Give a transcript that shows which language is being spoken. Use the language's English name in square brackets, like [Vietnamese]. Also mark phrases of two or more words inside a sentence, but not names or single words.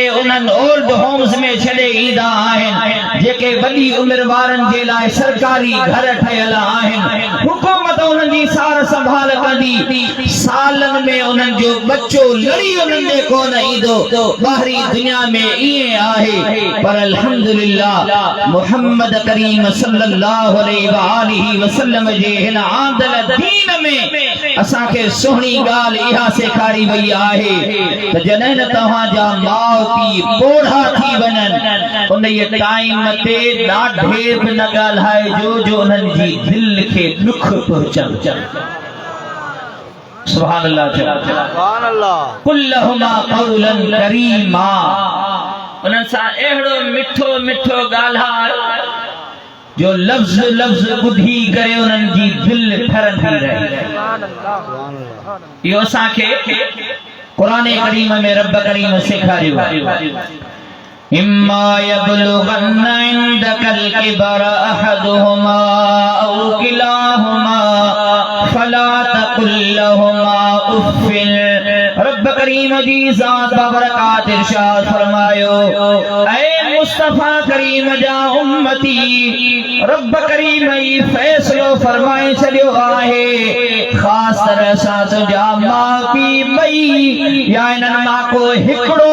[Sindhi] उन्हनि [English] old homes [Sindhi] में छॾे ईंदा आहिनि जेके वॾी उमिरि वारनि जे लाइ सरकारी घर ठहियल आहिनि हुकूमत उन्हनि जी सार संभाल कंदी सालनि में उन्हनि जो बच्चो लड़ी उन्हनि ॾे कोन ईंदो ॿाहिरी दुनिया में ईअं आहे पर अल्हम्दुलिल्लाह मुहम्मद करीम [Arabic] صلى الله عليه وسلم [Sindhi] जे हिन आंदल दीन में असांखे सुहिणी ॻाल्हि इहा सेखारी वई आहे त जॾहिं न तव्हांजा माउ पीउ ॿोढ़ा थी वञनि उन टाइम ते ॾाढे बि न ॻाल्हाइजो जो उन्हनि जी दिलि खे दुख पहुचनि [Arabic] سبحان الله سبحان الله قل لهما قولا كريما [Sindhi] उन्हनि सां अहिड़ो मिठो मिठो ॻाल्हाए जो लफ्ज़ लफ्ज़ ॿुधी करे उन्हनि जी दिलि ठरंदी रहे इहो असांखे क़ुरान करीम में रब करीम सेखारियो [Arabic] إما يبلغن عندك الكبر أحدهما أو كلاهما فلا تقل لهما أف [Sindhi] रब करीम जी ज़ात बाबरकात इरशाद फरमायो ऐ मुस्तफा करीम जा उम्मती रब करीम ई फैसलो फरमाए छॾियो आहे ख़ास तरह सां तुंहिंजा माउ पीउ ॿई या इन्हनि मां को हिकिड़ो